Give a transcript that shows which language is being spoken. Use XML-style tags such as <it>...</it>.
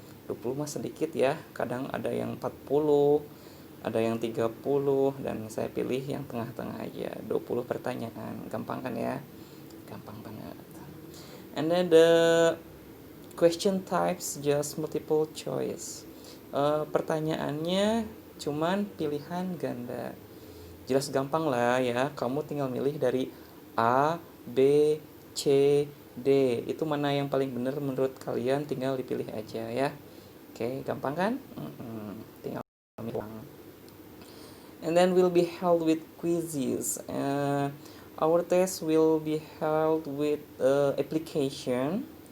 <id>20 mah sedikit ya, kadang ada yang 40, ada yang 30, dan saya pilih yang tengah-tengah aja. 20 pertanyaan, gampang kan ya? Gampang banget.</id> <en>And then the question types just multiple choice.</en> <id>Pertanyaannya cuman pilihan ganda. Jelas gampang lah ya. Kamu tinggal milih dari A, B, C, D. Itu mana yang paling benar menurut kalian, tinggal dipilih aja ya. Oke, gampang kan? Tinggal milih.</id> <en>And then will be held with quizzes. Our test will be held with application.</en>